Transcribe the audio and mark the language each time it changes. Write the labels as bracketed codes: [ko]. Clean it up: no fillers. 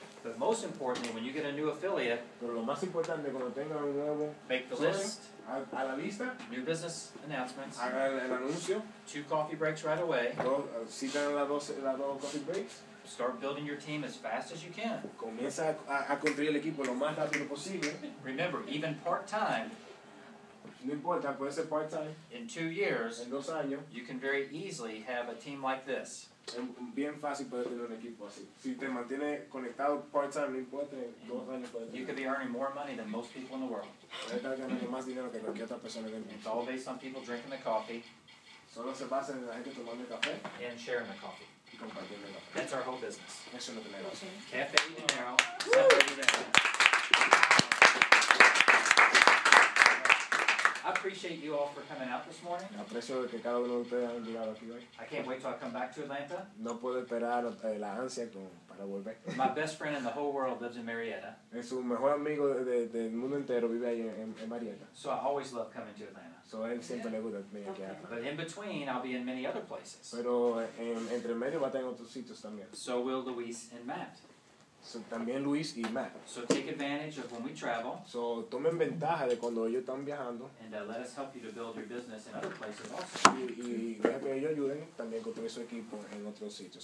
[en] But most importantly, when you get a new affiliate, [es] Pero lo más importante, cuando tengan un nuevo [en] make the [es] socio, [en] list, [es] a la lista, [en] new business announcements, [es] hagan el anuncio, [en] 2 coffee breaks right away, [es] citan las dos coffee breaks, [en] start building your team as fast as you can. [es] comienza a construir el equipo lo más rápido posible. [en] Remember, even part-time, [es] No importa, puede ser part-time, [en] in 2 years, [es] en 2 años, [en] you can very easily have a team like this. [es] es bien fácil poder tener un equipo así. Si te mantienes conectado part-time, no importa, en 2 años puedes [en] You [es] tener. [en] could be earning more money than most people in the world. [es] Puedes estar ganando más dinero que cualquier otra persona del [en] It's [es] mundo. [en] all based on people drinking the coffee [es] Solo se basa en la gente tomando café [en] and sharing the coffee. [es] y compartiendo el café. [en] That's our whole business. [es] Eso es lo que negocio. Cafe Dinero, Cafe Dinero. [en] I appreciate you all for coming out this morning. [es] Aprecio que cada uno de ustedes hayan llegado aquí hoy. [en] I can't wait till I come back to Atlanta. [es] No puedo esperar la ansia para volver. [en] My best friend in the whole world lives in Marietta, [es] Su mejor amigo del mundo entero vive ahí en Marietta. [en] so I always love coming to Atlanta. [es] So a él siempre le gusta venir aquí a [en] But in between, I'll be in many other places. [es] Pero entre medio va a estar en otros sitios también. [en] So will Luis and Matt. [es] So, también Luis y Matt. [en] So take advantage of when we travel, [es] So, tomen ventaja de cuando ellos están viajando [en] and let us help you to build your business in other places also. [es] y deja que ellos ayuden también a construir su equipo en otros sitios